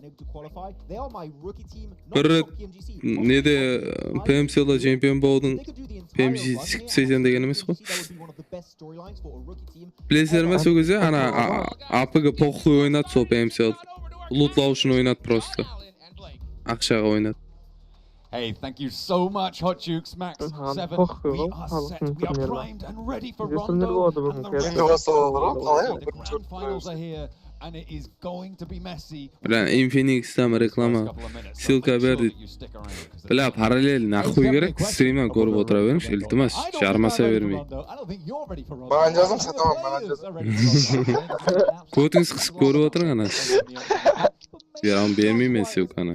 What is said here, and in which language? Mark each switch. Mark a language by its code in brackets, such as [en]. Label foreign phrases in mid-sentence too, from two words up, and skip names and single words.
[kk] Бір рет неде PMC-да чемпион болдың. Pmgc сезен деген емес қой. Білесіздер ме сол кезде ана АПГ похуй ойнады сол PMC-да. Лутлау үшін ойнады просто. Ақшаға ойнады. [en] Hey, thank you so much, Hot Jukes, Max 7. We are set, we are primed and ready for Rondo and the rest of the grand finals are here. And it is going to be messy. [kk] Бля, Infinix-тан реклама. Ссылка бер дейді. Бля, параллель нахуй керек, стримнан көріп отыра беріңш, iltimos, жармаса бермей. Маған жазым сатамам, маған жазым. Көтіңіз қысып көріп отырың ана. Берам бермеймен ссылканы.